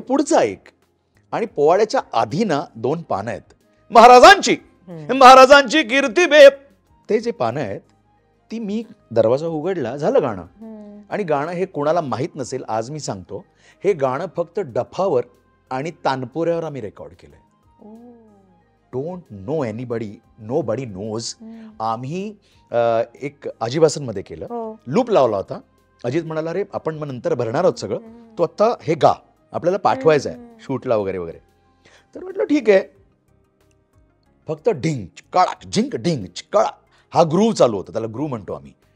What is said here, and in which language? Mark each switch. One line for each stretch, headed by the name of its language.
Marathi: पुढचा एक, आणि पोवाड्याच्या आधी 2 पानं आहेत महाराजांची कीर्ती बेप, ते जे पानं आहेत ती मी दरवाजा उघडला, झालं गाणं. आणि गाणं हे कोणाला माहीत नसेल, आज मी सांगतो, हे गाणं फक्त डफावर आणि तानपुऱ्यावर आम्ही रेकॉर्ड केलंय.
English: Don't know anybody, nobody knows.
Marathi: आम्ही एक अजिबासनमध्ये केलं, लूप लावला होता. अजित म्हणाला, रे आपण मग नंतर भरणार आहोत सगळं, तो आत्ता हे गा, आपल्याला पाठवायचं आहे शूटला वगैरे. तर म्हटलं ठीक आहे. फक्त ढिंग चिकाळा झिंक ढिंग चिकाळा हा ग्रूव्ह चालू होता, त्याला ग्रूव्ह म्हणतो आम्ही.